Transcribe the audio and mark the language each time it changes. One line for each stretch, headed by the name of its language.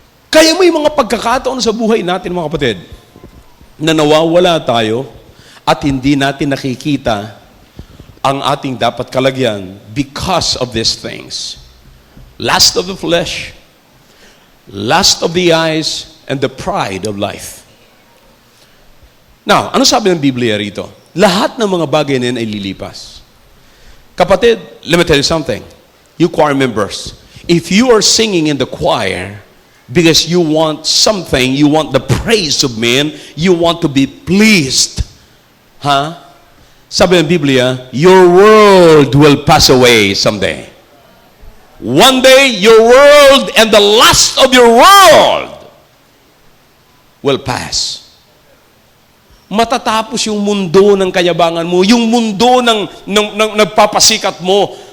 Filipino: Kaya may mga pagkakataon sa buhay natin, mga kapatid, na nawawala tayo at hindi natin nakikita ang ating dapat kalagyan
English: because of these things. Lust of the flesh, lust of the eyes, and the pride of life.
Filipino: Now, ano sabi ng Biblia rito? Lahat ng mga bagay na yan ay lilipas.
English: Kapatid, let me tell you something. You choir members, if you are singing in the choir because you want something, you want the praise of men, you want to be pleased,
Filipino: sabi ng Biblia,
English: your world will pass away someday. One day, your world and the lust of your world will pass.
Filipino: Matatapos yung mundo ng kayabangan mo, yung mundo ng nagpapasikat mo.